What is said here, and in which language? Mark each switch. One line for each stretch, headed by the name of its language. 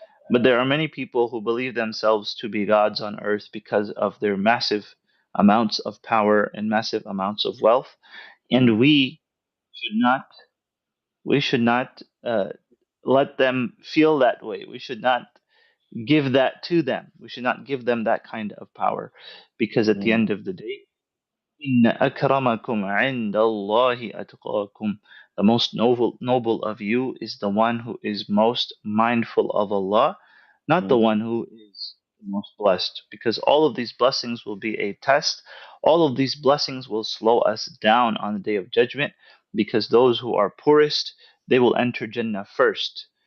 English: But there are many people who believe themselves to be gods on earth because of their massive amounts of power and massive amounts of wealth. Mm. And we should not let them feel that way. We should not give that to them. We should not give them that kind of power, because at the Mm. end of the day,
Arabic: إن أكرمكم عند الله أتقاكم.
English: The most noble of you is the one who is most mindful of Allah, not the Mm. one who is the most blessed. Because all of these blessings will be a test. All of these blessings will slow us down on the day of judgment, because those who are poorest, they will enter Jannah first.